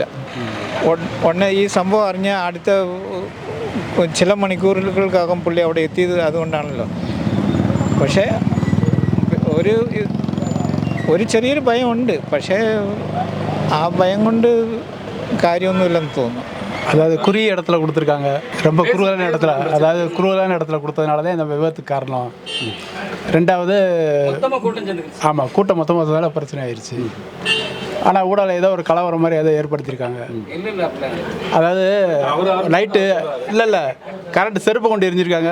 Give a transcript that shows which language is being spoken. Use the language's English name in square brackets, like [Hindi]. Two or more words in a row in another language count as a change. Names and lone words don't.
[Malayalam] ഈ സംഭവം അറിഞ്ഞ അടുത്ത ചില മണിക്കൂറുകൾക്കകം പുള്ളി അവിടെ എത്തിയത് അതുകൊണ്ടാണല്ലോ. പക്ഷേ ഒരു ചെറിയൊരു ഭയമുണ്ട്. പക്ഷേ ആ ഭയം കൊണ്ട് കാര്യമൊന്നുമില്ലെന്ന് തോന്നുന്നു. [Tamil] அதாவது குறுகிய இடத்துல கொடுத்துருக்காங்க. ரொம்ப குறுகலான இடத்துல கொடுத்ததுனால தான் இந்த விபத்துக்கு காரணம். ரெண்டாவது ஆமாம், கூட்டம் மொத்தமாக வந்ததால பிரச்சனை ஆயிடுச்சு. ஆனால் ஊடால ஏதோ ஒரு கலவரம் மாதிரி ஏதோ ஏற்படுத்தியிருக்காங்க. அதாவது நைட்டு இல்லை கரண்ட் செருப்பு கொண்டு எரிஞ்சிருக்காங்க.